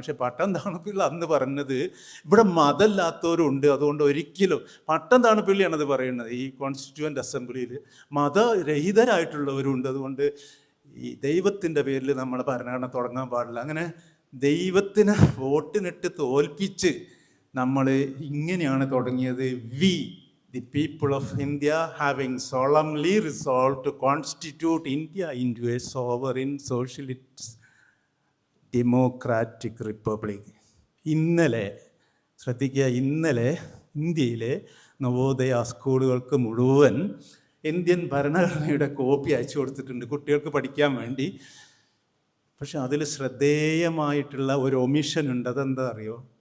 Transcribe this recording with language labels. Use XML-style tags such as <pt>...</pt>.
<ml>പക്ഷെ പട്ടം താണുപ്പിള്ള അന്ന് പറഞ്ഞത് ഇവിടെ മതമില്ലാത്തവരുണ്ട്, അതുകൊണ്ട് ഒരിക്കലും പട്ടം താണുപ്പിള്ളിയാണത് പറയുന്നത്. ഈ കോൺസ്റ്റിറ്റ്യൂവൻ്റ് അസംബ്ലിയിൽ മതരഹിതരായിട്ടുള്ളവരുണ്ട്, അതുകൊണ്ട് ഈ ദൈവത്തിൻ്റെ പേരിൽ നമ്മൾ ഭരണഘടന തുടങ്ങാൻ പാടില്ല. അങ്ങനെ ദൈവത്തിനെ വോട്ടിനിട്ട് തോൽപ്പിച്ച് നമ്മൾ ഇങ്ങനെയാണ് തുടങ്ങിയത്.</ml> <en>The people of India having solemnly resolved to constitute India into a sovereign socialist democratic republic.</en> <ml>ഇന്നലെ ശ്രദ്ധിക്കുക, ഇന്നലെ ഇന്ത്യയിലെ നവോദയ സ്കൂളുകൾക്ക് മുഴുവൻ ഇന്ത്യൻ ഭരണഘടനയുടെ കോപ്പി അയച്ചു കൊടുത്തിട്ടുണ്ട് കുട്ടികൾക്ക് പഠിക്കാൻ വേണ്ടി. പക്ഷെ അതിൽ ശ്രദ്ധേയമായിട്ടുള്ള ഒരു ഒമിഷൻ ഉണ്ട്. അതെന്താ അറിയോ?</ml>